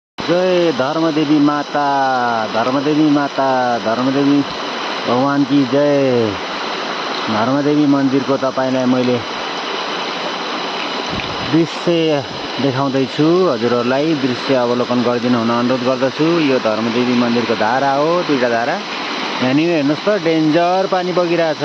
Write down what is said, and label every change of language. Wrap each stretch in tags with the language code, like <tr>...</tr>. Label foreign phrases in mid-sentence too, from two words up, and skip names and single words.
<hi>जय धर्मदेवी माता, धर्मदेवी माता, धर्मदेवी भगवान की जय।</hi> <ne>धर्मदेवी मन्दिरको तपाईलाई मैले दृश्य देखाउँदैछु। हजुरहरूलाई दृश्य अवलोकन गरिदिनु हुन अनुरोध गर्दछु। यो धर्मदेवी मन्दिरको धारा हो, दुईटा धारा। यहाँनिर हेर्नुहोस् त, डेन्जर पानी बगिरहेछ।</ne>